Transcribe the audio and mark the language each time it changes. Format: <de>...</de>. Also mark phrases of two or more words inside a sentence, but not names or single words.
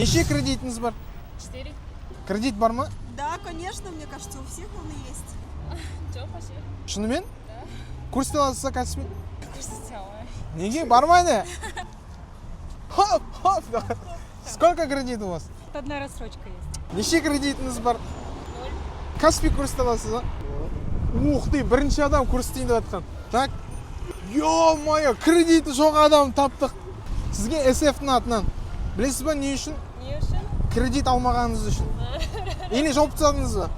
<kk>Неше кредитіңіз бар? 4. Кредит бар ма?</kk> <ru>Да, конечно, мне кажется, у всех он есть.</ru> <kk>Жоқ, вообще. Шынымен?</kk> <ru>Да.</ru> <kk>Курс аласыз ба кәсіппен? Көрсете алмаймын. Неге? Бармайды? Хоп, хоп.</kk> <ru>Сколько кредит у вас? Одна рассрочка есть.</ru> <kk>Неше кредитіңіз бар? 0. Каспи курс аласыз ба? Ух ты, бірінші адам курс дейін деп жатқан.</kk> <ru>Так.</ru> <kk>Ё-моё, кредиті жоқ адам таптық. Сізге SF-тің атынан. Білесіз ба не үшін? Не үшін? Кредит алмағаныңыз үшін. Или жауып тастадыңыз ба?</kk>